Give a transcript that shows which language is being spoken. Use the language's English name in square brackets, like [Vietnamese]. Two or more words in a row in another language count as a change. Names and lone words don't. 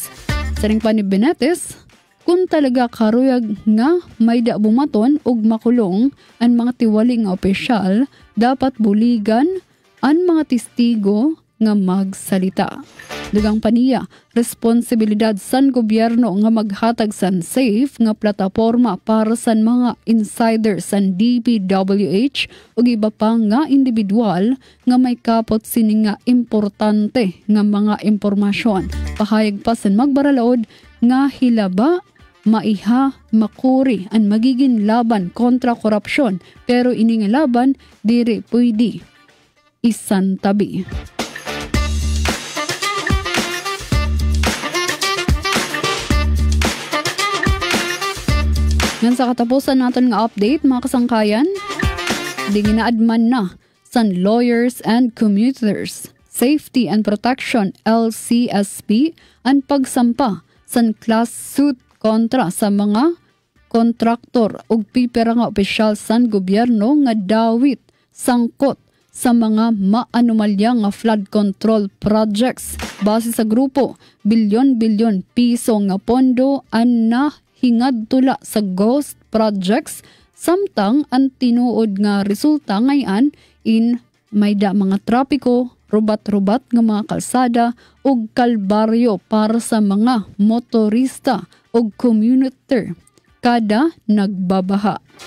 [Masbatenyo] Saring pa ni Benetes, kung talaga karuyag nga may da bumaton ug makulong ang mga tiwali nga opisyal, dapat buligan ang mga testigo nga magsalita. Dugang paniya, responsibilidad san gobyerno nga maghatag san safe nga plataporma para san mga insiders san DPWH ug iba pa nga individual nga may kapot sini nga importante nga mga impormasyon. Pahayag pa san magbaralaod nga hilaba maiha makuri ang magiging laban kontra korupsyon, pero ini nga laban diri pwede isantabi. Ngan sa katapusan natin nga update mga kasangkayan, di ginaadman na san Lawyers and Commuters Safety and Protection LCSP ang pagsampa san class suit kontra sa mga kontraktor ug pipera nga opisyal san gobyerno nga dawit sangkot sa mga maanomalya nga [English] flood control projects [Masbatenyo] base sa grupo bilyon-bilyon piso nga pondo an hingad tula sa [English] ghost projects, [Masbatenyo] samtang ang tinuod nga resulta ngayon in may da mga trapiko, rubat-rubat nga mga kalsada ug kalbaryo para sa mga motorista ug commuter kada nagbabaha.